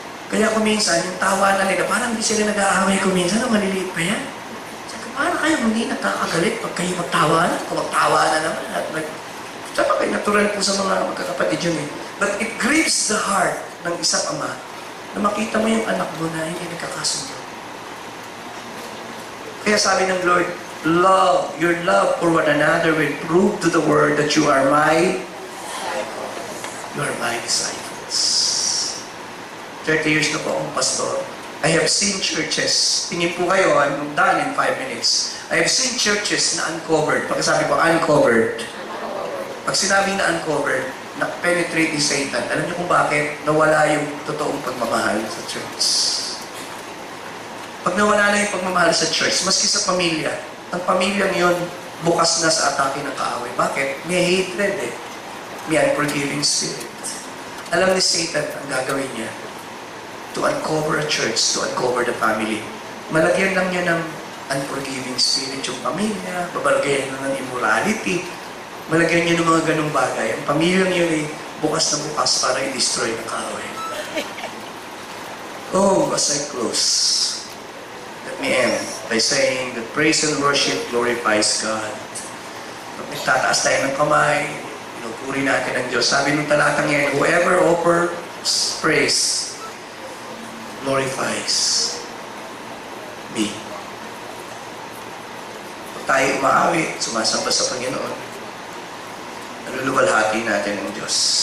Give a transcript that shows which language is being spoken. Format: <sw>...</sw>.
<tl>Kaya kuminsan, yung tawanan nila, parang hindi sila nag-aaway kuminsan, ang maliliit pa yan. Sabi ko, paano kayo hindi nagkakagalit pag kayo magtawanan? Kung magtawanan naman. Sabi kayo, natural po sa mga magkakapatid yun eh.</tl> <en>But it grieves the heart</en> <tl>ng isang ama na makita mo yung anak mo na hindi nagkakasundo. Kaya sabi ng Lord,</tl> <en>love, your love for one another will prove to the world that you are my disciples. 30 years</en> <tl>na po akong pastor.</tl> <en>I have seen churches,</en> <tl>tingin po kayo,</tl> <en>I'm done in 5 minutes. I have seen churches na uncovered.</en> <tl>Pagkasabi ko, uncovered. Pag sinabing na uncovered, na-penetrate ni Satan. Alam niyo kung bakit? Nawala yung totoong pagmamahal sa church. Pag nawala na yung pagmamahal sa church, maski sa pamilya, ang pamilyang yon bukas na sa atake ng kaaway. Bakit? May hatred eh.</tl> <en>May unforgiving spirit.</en> <tl>Alam ni Satan ang gagawin niya</tl> <en>to uncover a church, to uncover the family.</en> <tl>Malagyan lang niya ng unforgiving spirit yung pamilya, babalagayan na ng immorality, malagyan niya ng mga ganong bagay. Ang pamilyang yun ay bukas na bukas para i-destroy ng kaaway.</tl> <en>Oh, as I close, let me end by saying that praise and worship glorifies God.</en> <tl>Pag nagtataas tayo ng kamay, pinupuri natin ang Diyos. Sabi ng talatang yan,</tl> <en>whoever offers praise glorifies me.</en> <tl>Pag tayo umaawit, sumasamba sa Panginoon, naluluwalhati natin ang Diyos.</tl>